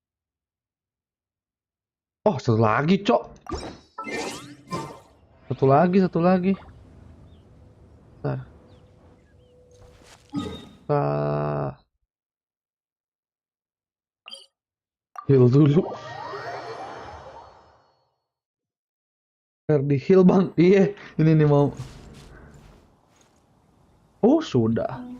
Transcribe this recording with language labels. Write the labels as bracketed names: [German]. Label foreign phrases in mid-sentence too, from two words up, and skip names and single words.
[Indonesian] Oh, satu lagi, Cok. Satu lagi, satu lagi. Bentar. Heal dulu. Biar di heal, Bang. Iya, ini nih mau. Oh, sudah.